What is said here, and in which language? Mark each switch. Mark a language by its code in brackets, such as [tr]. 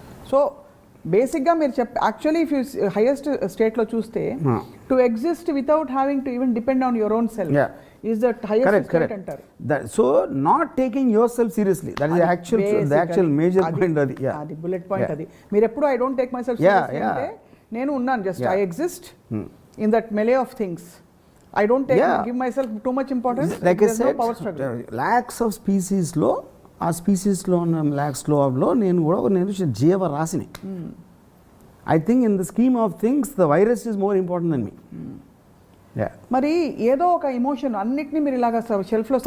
[en] So బేసిక్గా మీరు actually if you highest స్టేట్లో చూస్తే to exist without having to even depend on your own self is that highest state అంటారు. So not taking your self seriously, that is actual major point. [te] అది bullet point. అది మీరు ఎప్పుడు [en] I don't take my self seriously [te] అంటే నేను ఉన్నాను, [en] Just I exist in that melee of things. I don't give myself too much importance. Like I said, no power struggle. lakhs of species- [te] లో, ఆ స్పీసీస్లో ఉన్న ల్యాక్స్లో నేను కూడా జీవరాశిని. [en] I think in the scheme of things the virus is more important than me. [te] మరి ఏదో ఒక emotion అన్నిటినీ మీరు ఇలాగా షెల్ఫ్లో